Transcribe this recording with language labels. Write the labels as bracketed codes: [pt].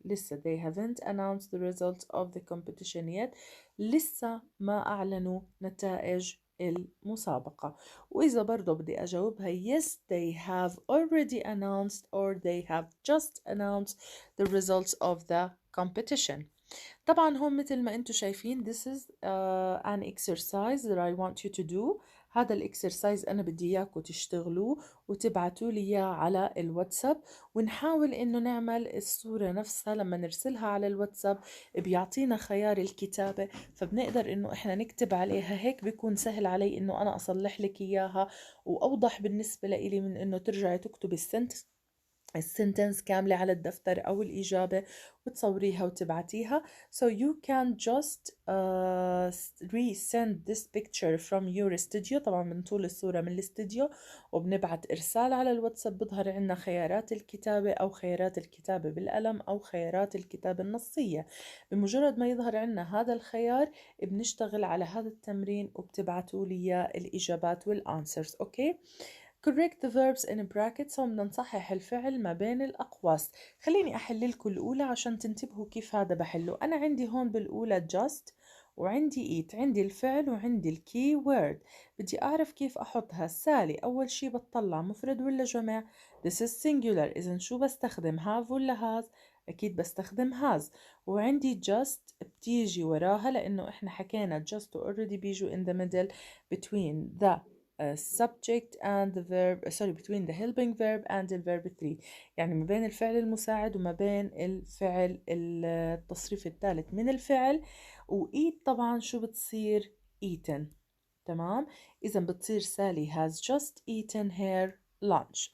[en] لسه they haven't announced the results of the competition yet، [ar] لسه ما أعلنوا نتائج المسابقة. وإذا برضو بدي أجاوبها [en] yes they have already announced or they have just announced the results of the competition. [ar] طبعا هم مثل ما انتم شايفين [en] this is an exercise that I want you to do. [ar] هذا الاكسرسايز انا بدي اياكم تشتغلوه وتبعتوا لي اياه على الواتساب، ونحاول انه نعمل الصورة نفسها لما نرسلها على الواتساب بيعطينا خيار الكتابة، فبنقدر انه احنا نكتب عليها، هيك بيكون سهل علي انه انا اصلح لك اياها، واوضح بالنسبة لي من انه ترجعي تكتبي السنتنس كاملة على الدفتر أو الإجابة وتصوريها وتبعتيها. [en] So you can just resend this picture from your studio. [ar] طبعا بنطول الصورة من الاستوديو وبنبعت إرسال على الواتساب، بظهر عنا خيارات الكتابة أو خيارات الكتابة بالقلم أو خيارات الكتابة النصية. بمجرد ما يظهر عنا هذا الخيار بنشتغل على هذا التمرين وبتبعتوا لي الإجابات والأنسرز. أوكي. [en] Correct the verbs in brackets. [ar] هم بدنا نصحح الفعل ما بين الأقواس. خليني أحل لكم الأولى عشان تنتبهوا كيف هذا بحله. أنا عندي هون بالأولى just وعندي eat، عندي الفعل وعندي الكي word. بدي أعرف كيف أحطها. سالي أول شي بتطلع مفرد ولا جمع؟ [en] This is singular، [ar] إذن شو بستخدم؟ have ولا has؟ أكيد بستخدم has. وعندي just بتيجي وراها لأنه إحنا حكينا just already بيجوا [en] in the middle between the subject and the verb between the helping verb and the verb 3، [ar] يعني ما بين الفعل المساعد وما بين الفعل التصريف الثالث من الفعل. وإيت طبعا شو بتصير؟ eaten. تمام، إذا بتصير سالي [en] has just eaten her lunch.